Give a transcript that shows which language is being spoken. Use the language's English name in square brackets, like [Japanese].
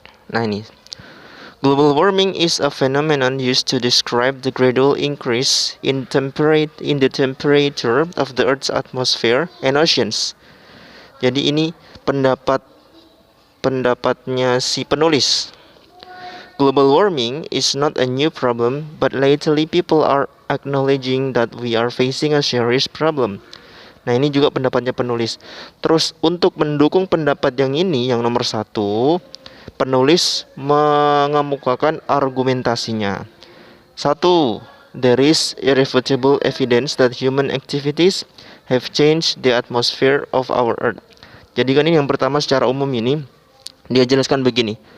[Indonesian] Nah, ini [English] global warming is a phenomenon used to describe the gradual increase in the temperature of the Earth's atmosphere and oceans. [Indonesian] Jadi ini pendapatnya si penulis. [English] Global warming is not a new problem, but lately people are acknowledging that we are facing a serious problem. [Indonesian] Nah, ini juga pendapatnya penulis. Terus untuk mendukung pendapat yang ini, yang nomor 1, penulis mengemukakan argumentasinya. 1. [English] There is irrefutable evidence that human activities have changed the atmosphere of our Earth. [Indonesian] Jadi kan ini yang pertama, secara umum ini dia jelaskan begini.